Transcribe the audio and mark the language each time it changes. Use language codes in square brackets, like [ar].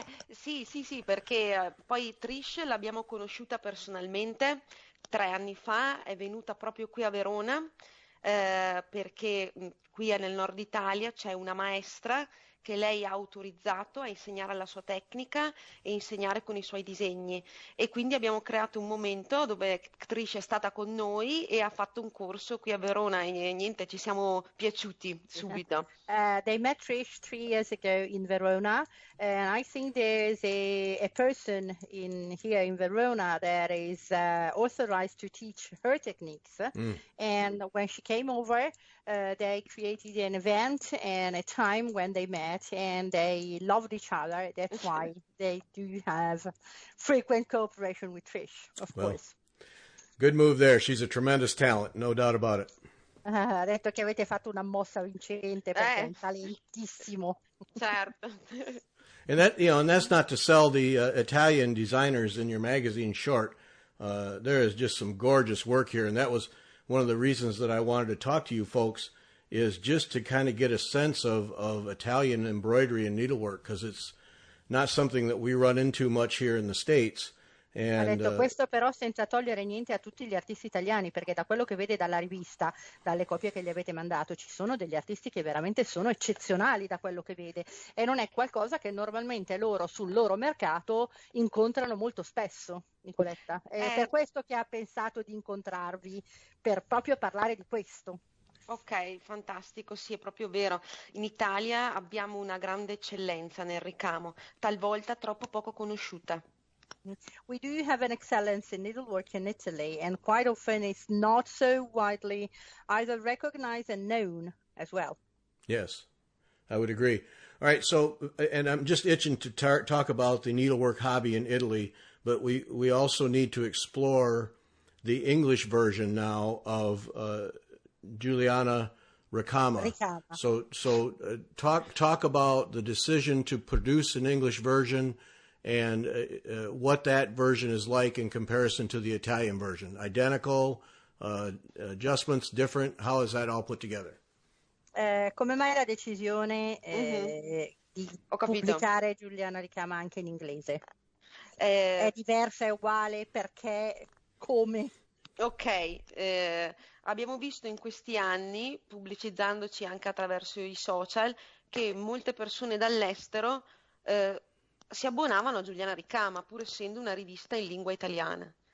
[it] Sì, perché poi Trish l'abbiamo conosciuta personalmente 3 anni fa, è venuta proprio qui a Verona perché qui nel nord Italia c'è una maestra che lei ha autorizzato a insegnare la sua tecnica e insegnare con i suoi disegni e quindi abbiamo creato un momento dove Trish è stata con noi e ha fatto un corso qui a Verona e niente, ci siamo piaciuti subito. [en] They met Trish 3 years ago in Verona, and I think there's a person here in Verona that is authorized to teach her techniques. And when she came over, they created an event and a time when they met, and they loved each other. That's why they do have frequent cooperation with Trish, of course. Good move there. She's a tremendous talent, no doubt about it. [it] Ha detto che avete fatto una mossa vincente perché è un talentissimo. Certo. [en] And that's not to sell the Italian designers in your magazine short. There is just some gorgeous work here, and that was one of the reasons that I wanted to talk to you folks, is just to kind of get a sense of Italian embroidery and needlework, because it's not something that we run into much here in the States. [it] Ha detto questo però senza togliere niente a tutti gli artisti italiani, perché da quello che vede dalla rivista, dalle copie che gli avete mandato, ci sono degli artisti che veramente sono eccezionali da quello che vede e non è qualcosa che normalmente loro sul loro mercato incontrano molto spesso, Nicoletta. È per questo che ha pensato di incontrarvi, per proprio parlare di questo. Ok, fantastico, sì, è proprio vero. In Italia abbiamo una grande eccellenza nel ricamo, talvolta troppo poco conosciuta. [en] We do have an excellence in needlework in Italy, and quite often it's not so widely either recognized and known as well. Yes, I would agree. All right, so, and I'm just itching to talk about the needlework hobby in Italy, but we also need to explore the English version now of Giuliana Ricama. So talk about the decision to produce an English version and what that version is like in comparison to the Italian version. Identical, adjustments, different? How is that all put together? [it] Come mai la decisione di Ho capito. pubblicare Giuliana Ricama anche in inglese? È diversa, è uguale? Perché? Come? Ok, abbiamo visto in questi anni, pubblicizzandoci anche attraverso i social, che molte persone dall'estero si abbonavano a Giuliana Ricama, pur essendo una rivista in lingua italiana.